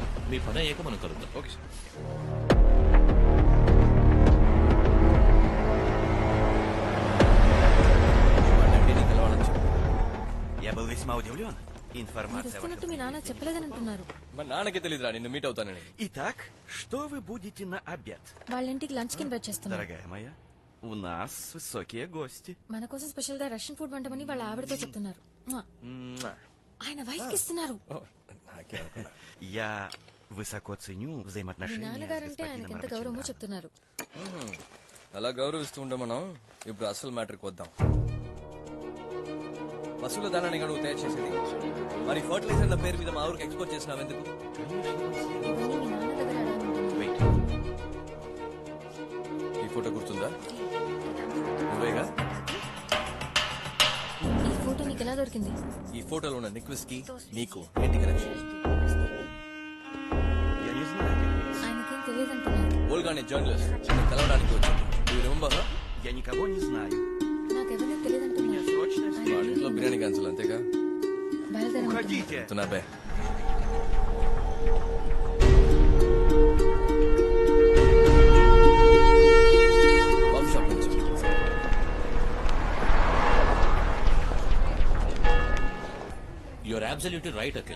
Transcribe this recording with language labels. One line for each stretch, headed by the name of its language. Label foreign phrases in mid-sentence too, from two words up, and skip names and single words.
Telugu: మీ పని అయ్యాక మనం కలుద్దాం. ఓకే సార్. వస్తున్నట్టు మీ నాన్న చెప్పలేదని అంటున్నారు. మా నాన్నకి తెలియదురా నిన్ను మీట్ అవుతానని.
Russian: Итак, что вы будете на обед?
Telugu: వాళ్ళ ఇంటికి లంచ్ కి ఇన్వైట్ చేస్తున్నారు.
Russian: Дорогая моя, у нас высокие гости.
Telugu: మన కోసం స్పెషల్ గా
English: Russian food
Telugu: వంటమని వాళ్ళ ఆవిడతో చెప్తున్నారు. ఆయన వైఫ్ కి ఇస్తున్నారు.
Russian: Я высоко ценю
Telugu: మీ
Russian: взаимоотношения с
Telugu: నాన్నగారంటే ఆయనకి ఎంత గౌరవమో
Russian: господином
Telugu: చెప్తున్నారు. అలా గౌరవిస్తూ ఉండే మనం ఇప్పుడు అసలు మ్యాటర్కి వద్దాం. పశువుల దానాన్ని నువ్వు తయారు చేసేది, మరి ఫర్టిలైజర్ పేరు మీద మా ఊరికి ఎక్స్పోర్ట్ చేసినావు ఎందుకు? ఇవన్నీ మీ నాన్న దగ్గర అడగమంటున్నారు.
English: Wait.
Telugu: ఈ ఫోటో గుర్తుందా? నువ్వేగా? ఈ ఫోటో నీకు ఎలా దొరికింది? ఈ ఫోటోలో ఉన్న నిక్వెస్ కి నీకు ఏంటి కనెక్షన్?
Russian: Я не знаю, как есть.
Telugu: ఆయనకేం తెలియదంటున్నారు. ఓల్గానే జర్నలిస్ట్ కలవడానికి వచ్చాను.
English: You remember her?
Russian: Я никого не знаю.
Telugu: నాకెవరిని తెలియదంటున్నారు.
Russian: Срочно
Telugu: వాళ్ళ ఇంట్లో బిర్యానీ క్యాన్సల్ అంతేగా? బయలుదేరమంటున్నారు.
Russian: Уходите.
Telugu: చెప్తున్నా బే.
English: coffee shop
Telugu: నుంచి
English: you are absolutely right Akhil.